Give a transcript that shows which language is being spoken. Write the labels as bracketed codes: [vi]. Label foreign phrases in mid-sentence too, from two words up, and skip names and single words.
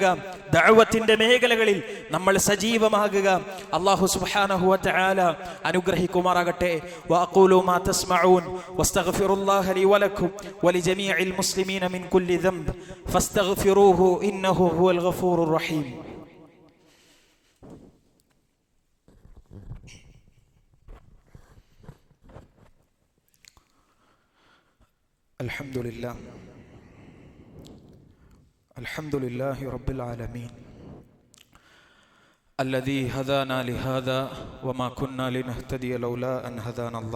[ml] ദഅവത്തിന്റെ മേഖലകളിൽ നമ്മൾ സജീവമാകുക. [ar] الله سبحانه وتعالى [ml] അനുഗ്രഹിക്കുമാറാകട്ടെ. [ar] وأقول ما تسمعون وأستغفر الله لي ولكم ولجميع المسلمين من كل ذنب فاستغفروه إنه هو الغفور الرحيم. الحمد لله رب العالمين الذي هدانا لهذا وما كنا لنهتدي لولا أن هدانا الله.